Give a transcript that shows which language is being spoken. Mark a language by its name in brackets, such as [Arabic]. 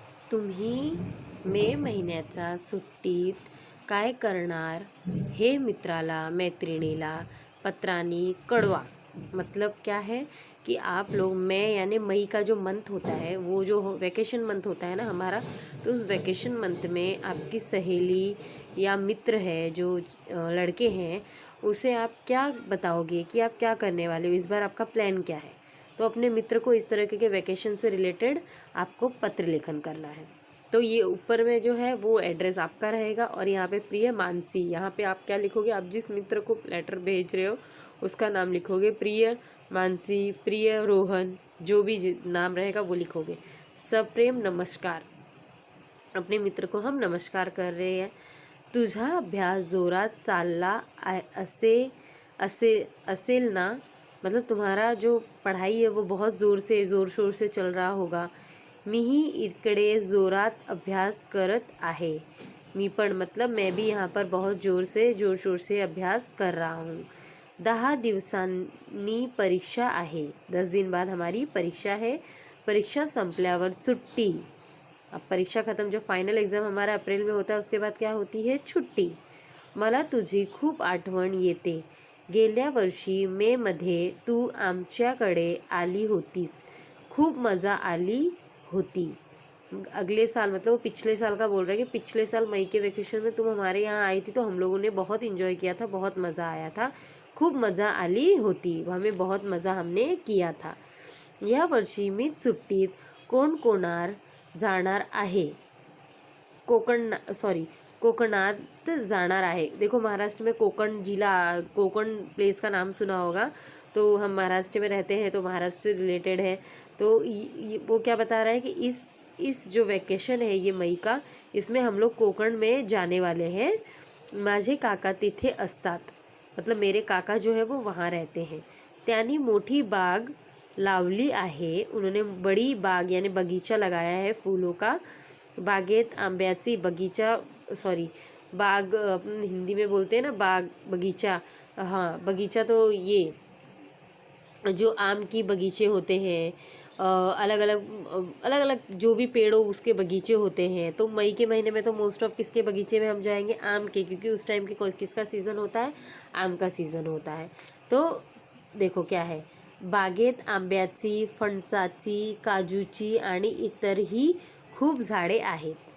[Marathi] तुम्ही मे महिन्याचा सुट्टीत काय करणार हे मित्राला मैत्रिणीला पत्रानी कळवा. [Hindi] मतलब क्या है कि आप लोग मई यानी मई का जो मंथ होता है, वो जो वैकेशन मंथ होता है ना हमारा, तो उस वैकेशन मंथ में आपकी सहेली या मित्र है जो लड़के हैं, उसे आप क्या बताओगे कि आप क्या करने वाले हो, इस बार आपका प्लान क्या है. तो अपने मित्र को इस तरह के वैकेशन से रिलेटेड आपको पत्र लेखन करना है. तो ये ऊपर में जो है वो एड्रेस आपका रहेगा और यहाँ पे प्रिय मानसी, यहाँ पे आप क्या लिखोगे, आप जिस मित्र को लेटर भेज रहे हो उसका नाम लिखोगे. प्रिय मानसी, प्रिय रोहन, जो भी नाम रहेगा वो लिखोगे. सप्रेम नमस्कार, अपने मित्र को हम नमस्कार कर रहे हैं. [Marathi] तुझा अभ्यास जोरात चालला असे असे असेल ना, [Hindi] मतलब तुम्हारा जो पढ़ाई है वो बहुत ज़ोर शोर से चल रहा होगा. [Marathi] मीही इकडे जोरात अभ्यास करत आहे. मी पण [Hindi] मतलब मैं भी यहाँ पर बहुत जोर शोर से अभ्यास कर रहा हूँ. [Marathi] 10 दिवसांनी परीक्षा आहे. [Hindi] 10 दिन बाद हमारी परीक्षा है. [Marathi] परीक्षा संपल्यावर सुट्टी. [Hindi] अब परीक्षा ख़त्म, जो फाइनल एग्ज़ाम हमारा अप्रैल में होता है उसके बाद क्या होती है, छुट्टी. [Marathi] मला तुझी खूप आठवण येते. गेल्या वर्षी मे मध्ये तू आमच्याकडे आली होतीस. खूप मज़ा आली होती. [Hindi] अगले साल मतलब वो पिछले साल का बोल रहा है कि पिछले साल मई के वेकेशन में तुम हमारे यहाँ आई थी, तो हम लोगों ने बहुत इन्जॉय किया था, बहुत मज़ा आया था. [Marathi] खूप मज़ा आली होती, [Hindi] हमें बहुत मज़ा हमने किया था. [Marathi] या वर्षी मी सुट्टीत कोकणात जाणार आहे. कोकणात जाणार आहे. [Hindi] देखो महाराष्ट्र में कोकण जिला, कोकण प्लेस का नाम सुना होगा. तो हम महाराष्ट्र में रहते हैं तो महाराष्ट्र से रिलेटेड है. तो वो क्या बता रहा है कि इस जो वैकेशन है ये मई का, इसमें हम लोग कोकण में जाने वाले हैं. [Marathi] माझे काका तिथे असतात, [Hindi] मतलब मेरे काका जो है वो वहाँ रहते हैं. [Marathi] त्यांनी मोठी बाग लावली आहे. [Hindi] उन्होंने बड़ी बाग यानी बगीचा लगाया है फूलों का. [Marathi] बागेत आंब्याची [Hindi] बगीचा, सॉरी बाग अपन हिंदी में बोलते हैं ना, बाग बगीचा. हाँ, बगीचा तो ये जो आम की बगीचे होते हैं, अलग अलग जो भी पेड़ हो उसके बगीचे होते हैं. तो मई के महीने में तो मोस्ट ऑफ किसके बगीचे में हम जाएंगे, आम के, क्योंकि उस टाइम की किसका सीज़न होता है, आम का सीज़न होता है. तो देखो क्या है, [Marathi] बागेत आंब्याची, फणसाची, काजूची आणि इतरही खूप झाडे आहेत.